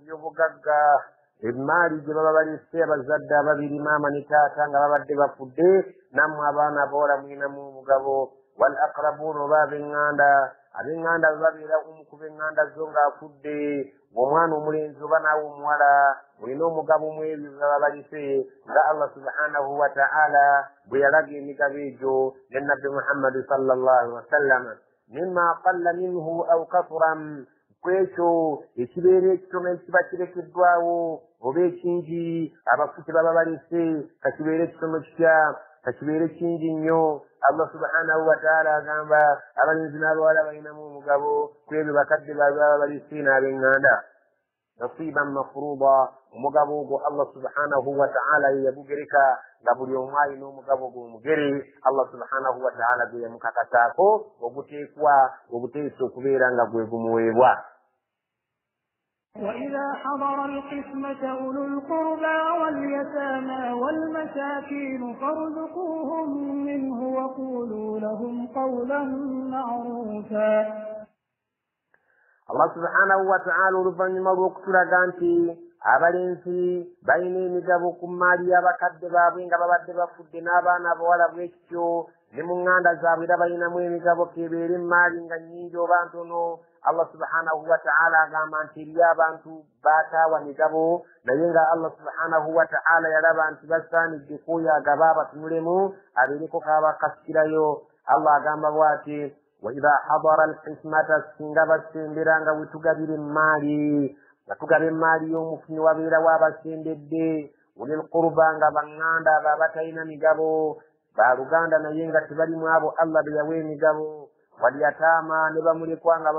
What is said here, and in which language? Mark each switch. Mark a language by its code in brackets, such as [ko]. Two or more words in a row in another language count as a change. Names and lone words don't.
[lg] by'obugagga emaali gye baba balese abazadde ababiri maama ne taata nga babadde bafudde nammwe abaana abawala mulinamu omugabo [ar] والأقربون [lg] oba ab'eŋŋanda bwe babeera omu ku b'eŋŋanda zo ng'afudde omwana omulenzi oba naawe omuwala mulina omugabo mu ebyo bye baba balise nga [ar] الله سبحانه وتعالى [lg] bwe yalaga emigabo egyo ne nabbi muhammadi [ar] صلى الله وسلم مما قل منه أو كثر [lg] kwekyo ekibeera ekitono ekiba kirekeddwawo oba ekingi abafuti baba balese kakibeera ekitono kitya kakibeere kingi nnyo [ar] الله سبحانه وتعالى [lg] agamba abalenzi n'abawala balinamu omugabo ku ebyo bakadde baabwe baba balese n'ab'eŋŋanda [ar] نصيبا مفروضا [lg] omugabo ogwo [ar] الله سبحانه وتعالى [lg] ye yagugereka nga buli omu alina omugabo gwe omugere [ar] الله سبحانه وتعالى [lg] gwe yamukakataako oguteekwa obuteesa okubeera nga gwe gumuweebwa [ar] وإذا حضر القسمة أولو القربى واليتامى والمساكين فارزقوهم منه وقولوا لهم قولا معروفا الله سبحانه وتعالى [lg] oluvannyuma lw'okutulaga nti abalenzi balina emigabo ku maali y'abakadde baabwe nga babadde bafudde n'abaana abawala bwekityo ne mu ŋŋanda zaabwe era balinamu emigabo kebeere emaali nga nnyingi oba ntono [ar] الله سبحانه وتعالى [lg] agamba nti eri abantu baataawa migabo naye nga [ar] الله سبحانه وتعالى [lg] yalaba nti basaanidde kwoyo agaba abatunulemu abeereko kaabakasikirayo allah agamba bw'ati [ar] وإذا حضر القسمة [lg] singa basembera nga wetugabira emaali nga tugaba emaali y'omufuni wabeera waabasembedde [ar] أولي القربى [lg] nga baŋŋanda abo abatalina migabo baaluganda naye nga tebalimu abo allah be yawa emigabo walyataama ne bamulekwa nga